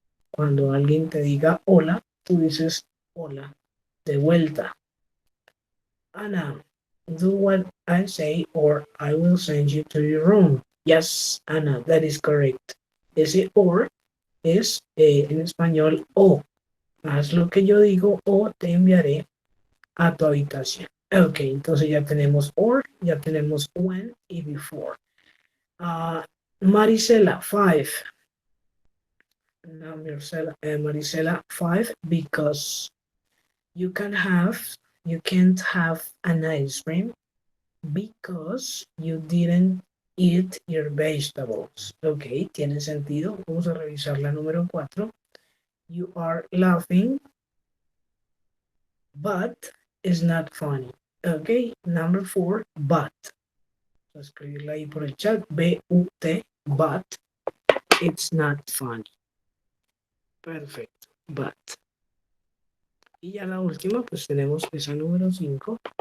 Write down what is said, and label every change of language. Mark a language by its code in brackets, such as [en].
[es] Cuando alguien te diga hola, tú dices hola de vuelta. [en] Anna, do what I say or I will send you to your room. Yes, Anna, that is correct. [es] Ese or es en español o. Haz lo que yo digo o te enviaré a tu habitación. Ok, entonces ya tenemos or, ya tenemos when y before. Marisela, 5. [en] Now, Marisela, 5, because you can't have an ice cream because you didn't eat your vegetables. Ok, [es] tiene sentido. Vamos a revisar la número 4. [en] You are laughing, but it's not funny. Ok, number 4, but. [es] Voy a escribirla ahí por el chat. B-U-T, [en] but it's not funny. [es] Perfecto, but. Y ya la última, pues tenemos esa número 5.